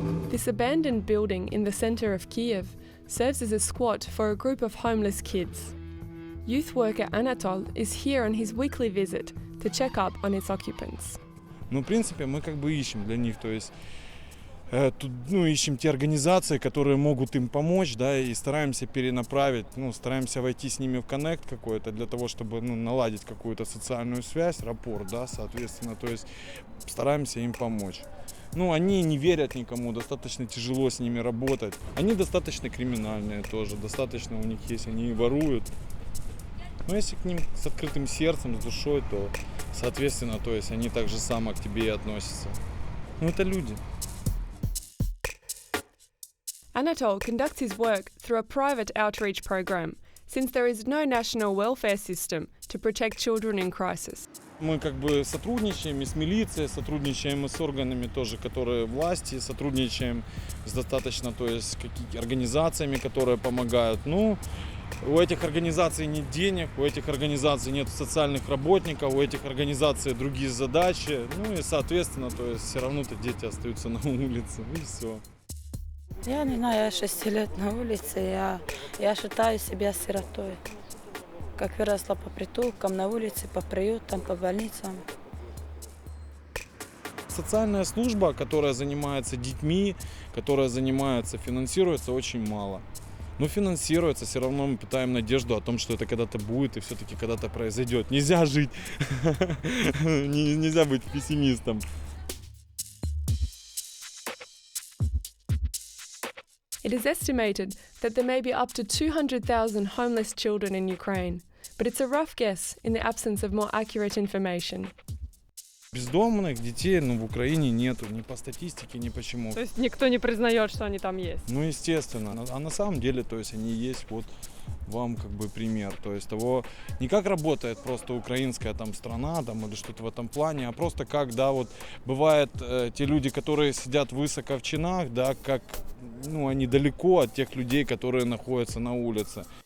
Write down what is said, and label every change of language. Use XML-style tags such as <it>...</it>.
<en>This abandoned building in the centre of Kiev serves as a squat for a group of homeless kids. Youth worker Anatol is here on his weekly visit to check up on its occupants.</en> <ru>В принципе, мы ищем для них, то есть ищем те организации, которые могут им помочь, да, и стараемся перенаправить, стараемся войти с ними в коннект какой-то для того, чтобы наладить какую-то социальную связь, рапорт, да, соответственно, то есть стараемся им помочь. Они не верят никому, достаточно тяжело с ними работать. Они достаточно криминальные тоже, достаточно у них есть, они воруют. Но если к ним с открытым сердцем, с душой, то, соответственно, то есть они так же само к тебе и относятся. Это люди.</ru> <en>Anatol conducts his work through a private outreach program, since there is no national welfare system to protect children in crisis.</en> <ru>Мы сотрудничаем и с милицией, сотрудничаем и с органами тоже, которые власти, сотрудничаем с достаточно, то есть организациями, которые помогают. У этих организаций нет денег, у этих организаций нет социальных работников, у этих организаций другие задачи. Ну и, соответственно, то есть все равно-то дети остаются на улице, и все. Я не знаю, я 6 лет на улице, я считаю себя сиротой. Как выросла по притулкам, на улице, по приютам, по больницам. Социальная служба, которая занимается детьми, которая занимается, финансируется очень мало. Но финансируется, все равно мы питаем надежду о том, что это когда-то будет и все-таки когда-то произойдет. Нельзя жить, нельзя быть пессимистом.</ru> <en>It is estimated that there may be up to 200,000 homeless children in Ukraine, but it's a rough guess in the absence of more accurate information.</en> <ru>Бездомных детей, в Украине нету, ни по статистике, ни почему. То есть никто не признает, что они там есть? Ну, естественно. А на самом деле, то есть они есть, вот вам как бы пример. То есть того, не как работает просто украинская там страна там, или что-то в этом плане, а просто как, да, вот бывает те люди, которые сидят высоко в чинах, да, как, они далеко от тех людей, которые находятся на улице.</ru>